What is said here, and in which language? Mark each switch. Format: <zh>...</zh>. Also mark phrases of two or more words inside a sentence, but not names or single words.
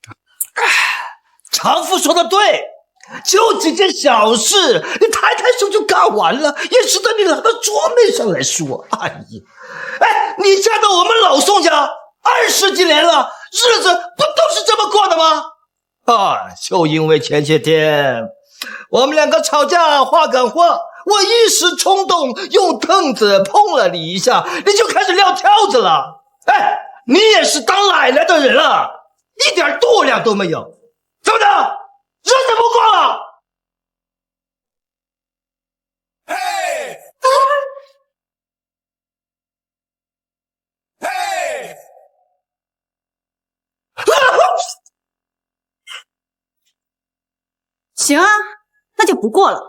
<zh>常父說的對，就幾件小事，你抬抬手就幹完了，也值得你拿到桌面上來說。哎呀，你嫁到我們老宋家20幾年了，日子不都是這麼過的嗎？就因為前些天我們2個吵架話趕話，我一時衝動用凳子碰了你一下，你就開始撂挑子了。你也是當奶奶的人了，一點度量都沒有。怎麼的？日子不過了？行啊，那就不過了。</zh>